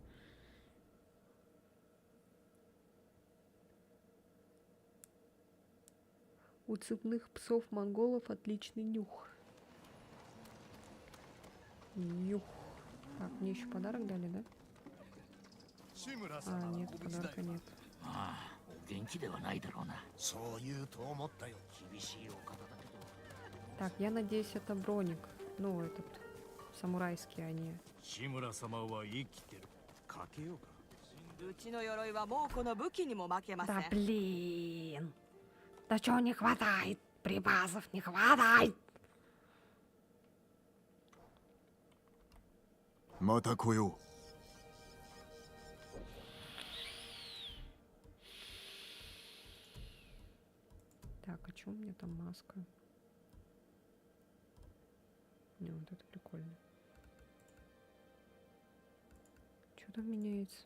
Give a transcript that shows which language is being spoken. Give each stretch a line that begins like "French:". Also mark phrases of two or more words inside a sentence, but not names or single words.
Russian: У цепных псов монголов отличный нюх. Нюх. Так, мне еще подарок дали, да? А, нет, подарка нет.
Japanese: 元気ではないだろうな。そう言うと思ったよ。厳しいお方だけど。
Russian: Так, я надеюсь, это броник. Ну, этот самурайский, а не...
Japanese: 志村様は生きてる。かけようか。うちの鎧はもうこの武器にも負けません。
Russian: Да блин! Да чего не хватает? Припасов не хватает!
Japanese: また来よう。
Russian: Так, а чё у меня там маска? Не, вот это прикольно. Что там меняется?